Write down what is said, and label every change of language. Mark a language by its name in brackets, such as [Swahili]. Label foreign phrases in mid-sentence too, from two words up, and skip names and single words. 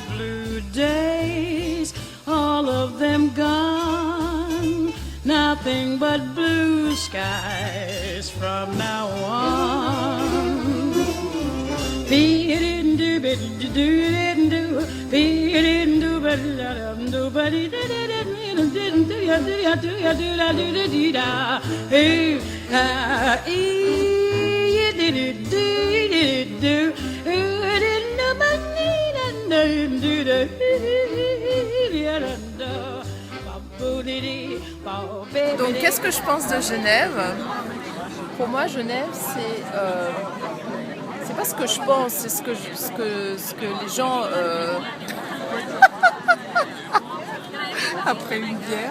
[English] Blue days, all of them gone. Nothing but blue skies from now on. Be it in do, but do it do, be it in do, but do, but it didn't do ya do ya do ya do ya do ya do ya. Hey, you did it do, it didn't do, but it didn't do. [French] Donc qu'est-ce que je pense de Genève? Pour moi, Genève, c'est pas ce que je pense, c'est ce que les gens après une bière.